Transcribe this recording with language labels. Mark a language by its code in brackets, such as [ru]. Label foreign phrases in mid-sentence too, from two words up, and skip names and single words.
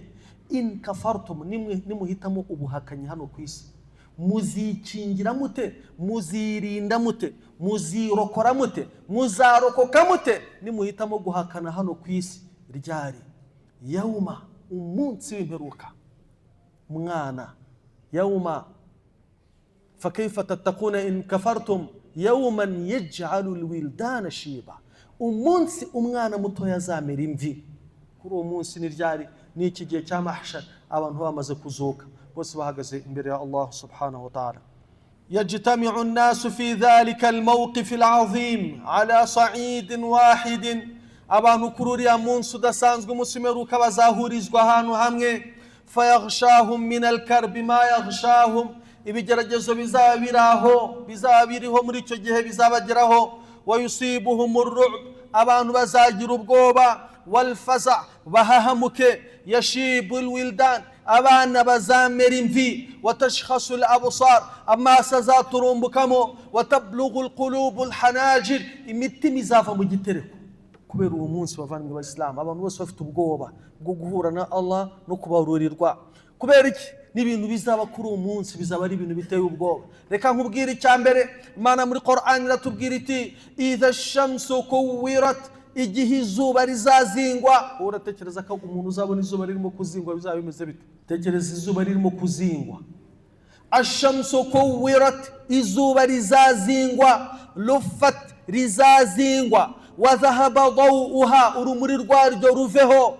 [ar] إن كفرتم, [rw] nimuhitamo ubuhakanyi hano ku isi, muzikingira mute? Muzirinda mute? Muzirokora mute? Muzarokoka mute nimuhitamo guhakana hano ku isi? Ryari? Yauma, umunsi w'imperuka. [ar] Mwana, يوما فكيف تتقون إن كفرتم يوما يجعل الولدان شيبا, [rw] umunsi umwana muto yazamera imvi. Kuri uwo munsi ni ryari? Ni iki gihe cya mahshar, abantu bamaze kuzuka bose bahagaze imbere ya [ar] الله سبحانه وتعالى. يجتمع الناس في ذلك الموقف العظيم على صعيد واحد, [rw] abantu kuri uriya munsi udasanzwe umunsi meruka bazahurizwa ahantu hamwe. [ar] فيغشاهم من الكرب ما يغشاهم, [rw] ibigeragezo bizaba biraho, bizaba biriho muri icyo gihe bizabageraho. [ar] ويصيبهم الرعب, [rw] abantu bazagira ubwoba, [ar] والفزع, [rw] bahahamuke. [ar] يشيب الولدان, [rw] abana bazamera imvi. [ar] وتشخص الأبصار, [rw] amaso azaturumbukamo. [ar] وتبلغ القلوب الحناجر, [rw] imitima izava mu gitereko. Kubera uwo munsi bavandimwe b'Islam, abantu bose bafite ubwoba bwo guhura na [ar] Allah no [rw] kubarurirwa. Kubera iki? N'ibintu bizaba kuri uwo munsi bizaba ari ibintu biteye ubwoba. Reka nkubwire icya mbere, Imana muri Qur'an iratubwira iti [ar] إذا الشمس كورت, [rw] igihe izuba rizazingwa. Uratekereza ko umuntu uzabona izuba ririmo kuzingwa bizaba bimeze bite? Tekereza izuba ririmo kuzingwa. [ar] الشمس كورت, [rw] izuba rizazingwa. Lufat, rizazingwa. [ar] وذهب ضوؤها, [rw] urumuri rwaryo ruveho.